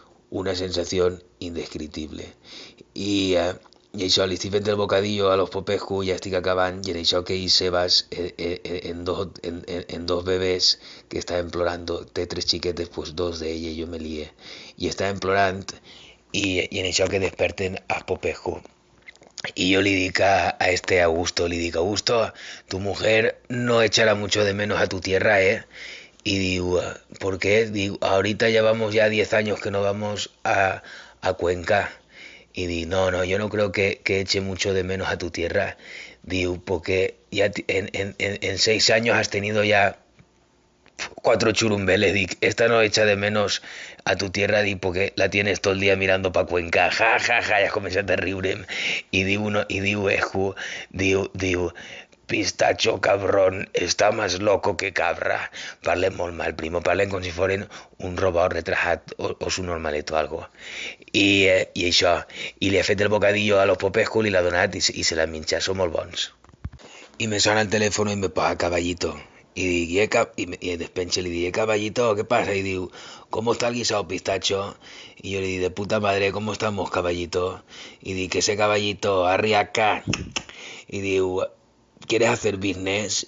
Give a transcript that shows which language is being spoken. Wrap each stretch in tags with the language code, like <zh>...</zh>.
<es>Una sensación indescriptible.</es> <ca>I això, li estic fent el bocadillo a los popescu, ja estic acabant, i en això que hi Sebas, en dos bebés que estaven plorant, té 3 xiquetes, pues 2 d'elles jo me lié, i estaven plorant, i en això que desperten als popescu.</ca> <es>Y yo le digo a este Augusto, le digo, Augusto, tu mujer no echará mucho de menos a tu tierra, ¿eh? Y digo, ¿por qué? Digo, ahorita llevamos ya 10 años que no vamos a Cuenca. Y digo, no, yo no creo que eche mucho de menos a tu tierra. Digo, porque ya en 6 años has tenido ya 4 churumbeles. Digo, esta no echa de menos a tu tierra, digo, porque la tienes todo el día mirando pa' Cuenca. Ja, ja, ja, ya comenzaste a riure. Y digo, digo, pistacho cabrón, està més loco que cabra.</es> <ca>Parlen molt mal, primo, parlen com si foren un robot retrasat o su normalet o algo. I això, i li he fet el bocadillo a los popescu, li l'ha donat i se l'ha minxat, són molt bons. I me sona el telèfon i me posa Caballito.</ca> <es>Y digo, y despenche le dije, caballito, ¿qué pasa? Y digo, ¿cómo está el guisado pistacho? Y yo le dije, de puta madre, ¿cómo estamos, caballito? Y dije, que ese caballito, arriaca. Y digo, ¿quieres hacer business?</es>